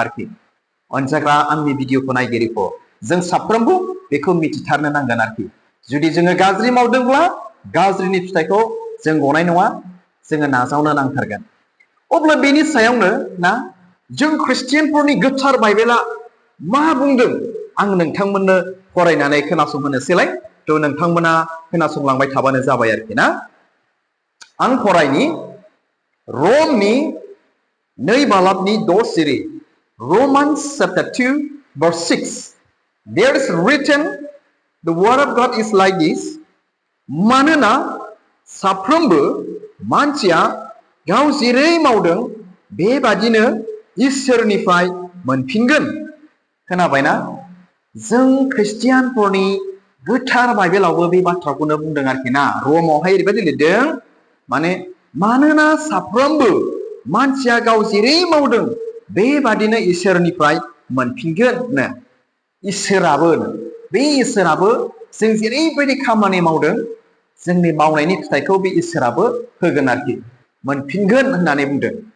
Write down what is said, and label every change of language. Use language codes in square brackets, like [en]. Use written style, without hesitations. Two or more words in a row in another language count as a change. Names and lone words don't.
[brx] आरोखि अनजाग्रा आंनि भिडिअखौ नायगिरिफोर जों साफ्रोमबो बेखौ मिथिथारनो नांगोन आरोखि जुदि जोङो गाज्रि मावदोंब्ला गाज्रिनि फिथाइखौ जों गनाय नङा जोङो नाजावनो नांथारगोन अब्ला बेनि सायावनो ना जों ख्रिस्टियानफोरनि गोथार बाइबेला मा बुंदों आं नोंथांमोननो फरायनानै खोनासंहोनोसैलाय थ' नोंथांमोना खोनासंलांबाय थाबानो जाबाय आरोखि ना आं फरायनि रमनि 2 बालाबनि 10 सिरि [en] Romans chapter 2 verse 6 there is written the word of God is like this [brx] मानोना साफ्रोमबो मानसिया गाव जेरै मावदों बेबादिनो इसोरनिफ्राय मोनफिनगोन खोनाबायना जों ख्रिस्टियानफोरनि गोथार बाइबेलावबो बे बाथ्राखौनो बुंदों आरोखि ना रमावहाय ओरैबायदि लिरदों माने मानोना साफ्रोमबो मानसिया गाव जेरै मावदों बेबादिनो इसोरनिफ्राय मोनफिनगोन इसोराबो बे इसोराबो जों जेरैबायदि खामानि मावदों जोंनि मावनायनि फिथाइखौ बे इसोराबो होगोन आरोखि मोनफिनगोन होननानै बुंदों